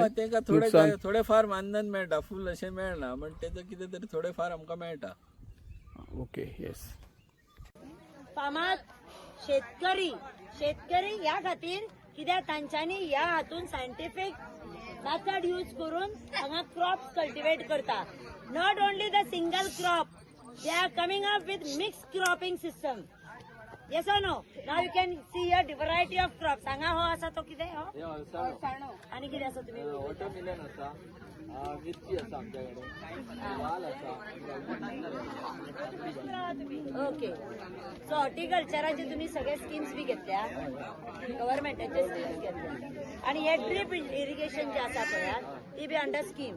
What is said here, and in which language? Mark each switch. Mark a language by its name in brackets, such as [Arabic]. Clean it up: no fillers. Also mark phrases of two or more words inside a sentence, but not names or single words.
[Konkani] तेका थोडे फार मानधन मेळटा, फुल अशें मेळना, पण तेजो कितें तरी थोडे फार आमकां मेळटा. [English] Okay, yes. [Konkani] फामाद शेतकरी ह्या खातीर कित्याक तांच्यांनी ह्या हातून [English] scientific method use [Konkani] करून हांगा [English] crops cultivate [Konkani] करता. [English] Not only the single crop, they are coming up with mix cropping system. Yes or no? Now you can see here variety of crops. [Konkani] हांगा हो आसा तो कितें हो? आणि कितें आसा तुमी? वॉटरमेलन आसा, मिरची आसा आमच्याकडे, वाल आसा. ओके. सो हॉर्टिकल्चराचे तुम्ही सगळे स्कीम्स बी घेतल्या, गव्हर्नमेंटाचे स्कीम्स घेतल्या, आणि हे [English] drip irrigation [Konkani] जे आसा पळय ती बी [English] under scheme.